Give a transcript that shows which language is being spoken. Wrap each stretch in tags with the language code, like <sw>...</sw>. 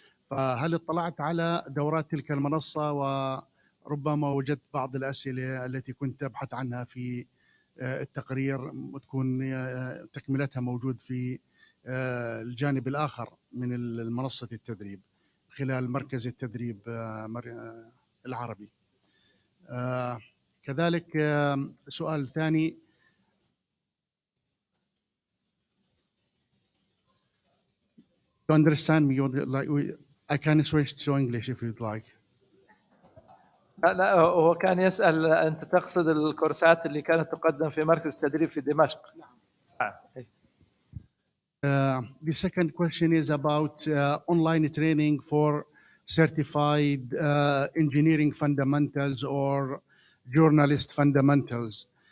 <ar>فهل اطلعت على دورات تلك المنصة وربما وجدت بعض الأسئلة التي كنت أبحث عنها في التقرير وتكون تكملتها موجود في الجانب الآخر من المنصة التدريب خلال مركز التدريب العربي. كذلك سؤال ثاني،</ar> <en>to understand me, like I can switch to English if you'd like.</en> <ar>لا هو كان يسأل أنت تقصد الكورسات اللي كانت تقدم في مركز التدريب في دمشق.</ar> <en>The second question is about online training for certified engineering fundamentals or journalist fundamentals.</en>